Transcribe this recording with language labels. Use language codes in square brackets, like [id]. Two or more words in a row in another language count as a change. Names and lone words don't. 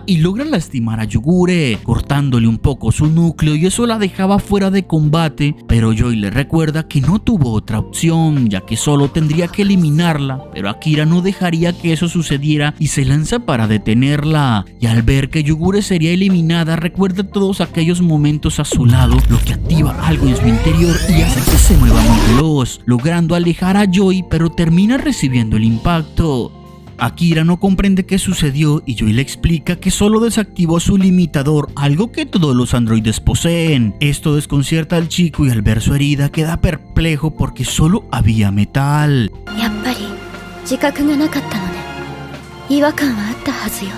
[es] y logra lastimar a Yugure, cortándole un poco su núcleo, y eso la dejaba fuera de combate, pero Joy le recuerda que no tuvo otra opción, ya que solo tendría que eliminarla, pero Akira no dejaría que eso sucediera y se lanza para detenerla, y al ver que Yugure sería eliminada, recuerda todos aquellos momentos a su lado, lo que activa algo en su interior y hace que se mueva muy veloz, logrando alejar a Joy, pero termina recibiendo el impacto. Akira no comprende qué sucedió y Joy le explica que solo desactivó su limitador, algo que todos los androides poseen. Esto desconcierta al chico y al ver su herida queda perplejo porque solo había metal. [ja] やっぱり自覚がなかったのね。違和感はあったはずよ。